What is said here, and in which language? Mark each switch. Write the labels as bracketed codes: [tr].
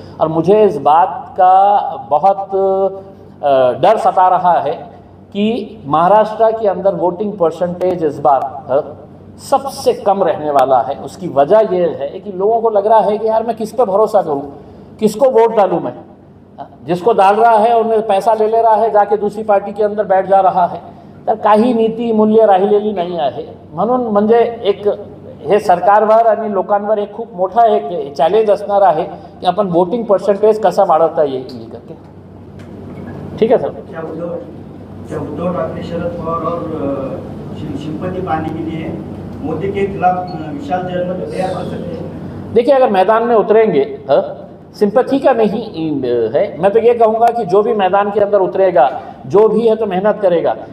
[hi] और मुझे इस बात का बहुत डर सता रहा है कि महाराष्ट्र के अंदर वोटिंग परसेंटेज इस बार सबसे कम रहने वाला है। उसकी वजह यह है कि लोगों को लग रहा है कि यार मैं किस पे भरोसा करूं, किसको वोट डालूं मैं। जिसको डाल रहा है उन्हें पैसा ले रहा है, जाके दूसरी पार्टी के अंदर बैठ जा रहा है। [mr] तर काही नीती मूल्य राहिलेली नाही आहे। म्हणून म्हणजे एक हे सरकारवर आणि लोकांवर एक खूप मोठा एक चॅलेंज असणार आहे की आपण वोटिंग पर्सेंटेज कसा वाढवता येईल करके। [hi] ठीक है सर। क्या उद्धव ठाकरे शरद पवार और सिंपति पाने के लिए मोदी के खिलाफ विशाल जनमत तैयार कर सकते हैं? देखिए, अगर मैदान में उतरेंगे, सिंपैथी का नहीं है, मैं तो ये कहूँगा कि जो भी मैदान के अंदर उतरेगा, जो भी है तो मेहनत करेगा।